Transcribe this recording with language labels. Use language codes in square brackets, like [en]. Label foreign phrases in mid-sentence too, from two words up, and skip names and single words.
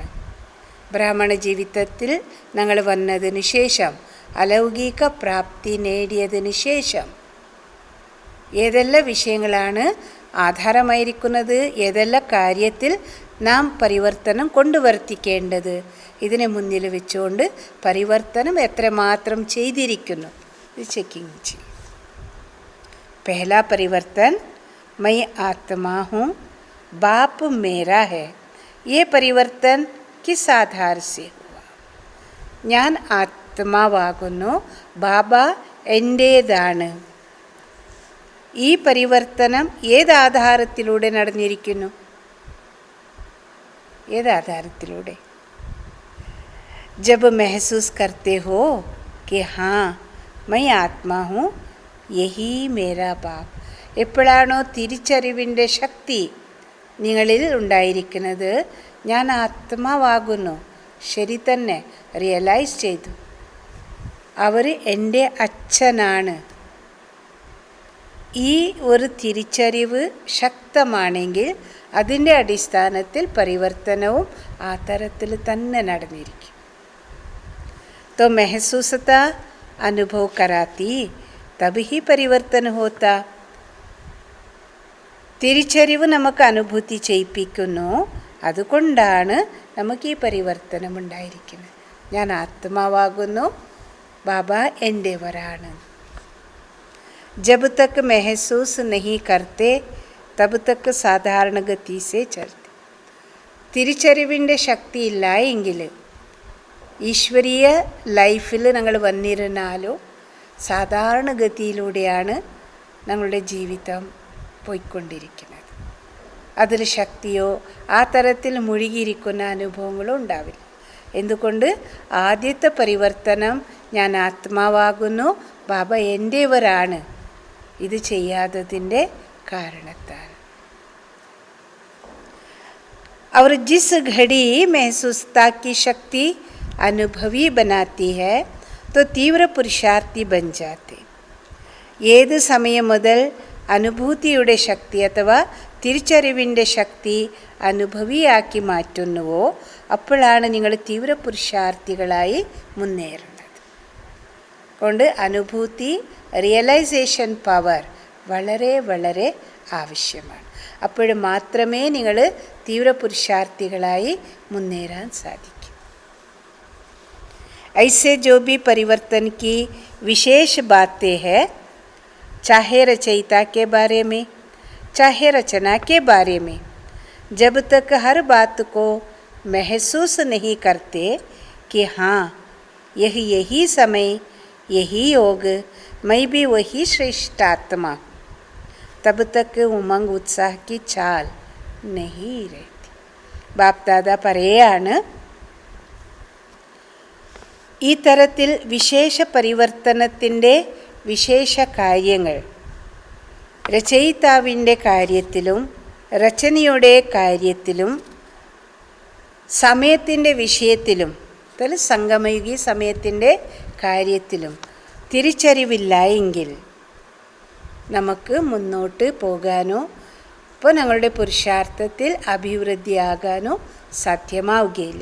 [ml] ബ്രാഹ്മണ ജീവിതത്തിൽ ഞങ്ങൾ വന്നതിന് ശേഷം, അലൗകിക പ്രാപ്തി നേടിയതിന് ശേഷം ഏതെല്ലാം വിഷയങ്ങളാണ് ആധാരമായിരിക്കുന്നത്, ഏതെല്ലാം കാര്യത്തിൽ നാം പരിവർത്തനം കൊണ്ടുവർത്തിക്കേണ്ടത്, ഇതിനെ മുന്നിൽ വെച്ചുകൊണ്ട് പരിവർത്തനം എത്രമാത്രം ചെയ്തിരിക്കുന്നു ഇത് ചെക്കിങ് ചെയ്യും. [hi] पहला परिवर्तन मैं आत्मा हूँ, बाप मेरा है. ये परिवर्तन किस आधार से हुआ? [ml] ഞാൻ ആത്മാവാകുന്നു, ബാബ എൻ്റേതാണ്. ഈ പരിവർത്തനം ഏത് ആധാരത്തിലൂടെ നടന്നിരിക്കുന്നു? ഏത് ആധാരത്തിലൂടെ? [hi] जब महसूस करते हो कि हाँ मैं आत्मा हूँ, यही मेरा बाप. [ml] എപ്പോഴാണോ തിരിച്ചറിവിൻ്റെ ശക്തി നിങ്ങളിൽ ഉണ്ടായിരിക്കുന്നത്, ഞാൻ ആത്മാവാകുന്നു, ശരി തന്നെ റിയലൈസ് ചെയ്തു, അവർ എൻ്റെ അച്ഛനാണ്. ഈ ഒരു തിരിച്ചറിവ് ശക്തമാണെങ്കിൽ അതിൻ്റെ അടിസ്ഥാനത്തിൽ പരിവർത്തനവും ആ തരത്തിൽ തന്നെ നടന്നിരിക്കും. [hi] तो महसूसता अनुभव कराती तभी ही परिवर्तन होता. [ml] തിരിച്ചറിവ് നമുക്ക് അനുഭൂതി ചെയ്യിപ്പിക്കുന്നു, അതുകൊണ്ടാണ് നമുക്ക് ഈ പരിവർത്തനം ഉണ്ടായിരിക്കുന്നത്. ഞാൻ ആത്മാവാകുന്നു, ബാബ എൻ്റെവരാണ്. [hi] जब तक महसूस नहीं करते तब तक साधारण गति से चलते. [ml] തിരിച്ചറിവിൻ്റെ ശക്തി ഇല്ല എങ്കിൽ ഈശ്വരീയ ലൈഫിൽ ഞങ്ങൾ വന്നിരുന്നാലും സാധാരണഗതിയിലൂടെയാണ് ഞങ്ങളുടെ ജീവിതം പോയിക്കൊണ്ടിരിക്കുന്നത്. അതിൽ ശക്തിയോ ആ തരത്തിൽ മുഴുകിയിരിക്കുന്ന അനുഭവങ്ങളോ ഉണ്ടാവില്ല. എന്തുകൊണ്ട്? ആദ്യത്തെ പരിവർത്തനം ഞാൻ ആത്മാവാകുന്നു, ബാബ എൻ്റെവരാണ്, ഇത് ചെയ്യാത്തതിൻ്റെ കാരണത്താൽ. [hi] और जिस घड़ी महसूसता की शक्ति अनुभवी बनाती है तो तीव्र पुरुषार्थी बन जाते. [ml] ഏത് സമയം മുതൽ അനുഭൂതിയുടെ ശക്തി അഥവാ തിരിച്ചറിവിൻ്റെ ശക്തി അനുഭവിയാക്കി മാറ്റുന്നുവോ അപ്പോഴാണ് നിങ്ങൾ തീവ്ര പുരുഷാർത്ഥികളായി മുന്നേറുന്നത്. കൊണ്ട് അനുഭൂതി, [en] realisation power [ml] വളരെ വളരെ ആവശ്യമാണ്. അപ്പോൾ മാത്രമേ നിങ്ങൾ തീവ്ര പുരുഷാർത്ഥികളായി മുന്നേറാൻ സാധിക്കൂ. [hi] ऐसे जो भी परिवर्तन की विशेष बातें हैं, चाहे रचयिता के बारे में चाहे रचना के बारे में, जब तक हर बात को महसूस नहीं करते कि हाँ यही समय, यही योग, मैं भी वही श्रेष्ठ आत्मा, तब तक उमंग उत्साह की चाल नहीं रहती. [ml] बाप दादा പറയാണ്, ഈ തരത്തിൽ വിശേഷ പരിവർത്തനത്തിൻ്റെ വിശേഷ കാര്യങ്ങൾ രചയിതാവിൻ്റെ കാര്യത്തിലും രചനയുടെ കാര്യത്തിലും സമയത്തിൻ്റെ വിഷയത്തിലും, അതിൽ സംഗമയുഗി സമയത്തിൻ്റെ കാര്യത്തിലും തിരിച്ചറിവില്ല എങ്കിൽ നമുക്ക് മുന്നോട്ട് പോകാനോ ഇപ്പോൾ ഞങ്ങളുടെ പുരുഷാർത്ഥത്തിൽ അഭിവൃദ്ധിയാകാനോ സാധ്യമാവുകയില്ല.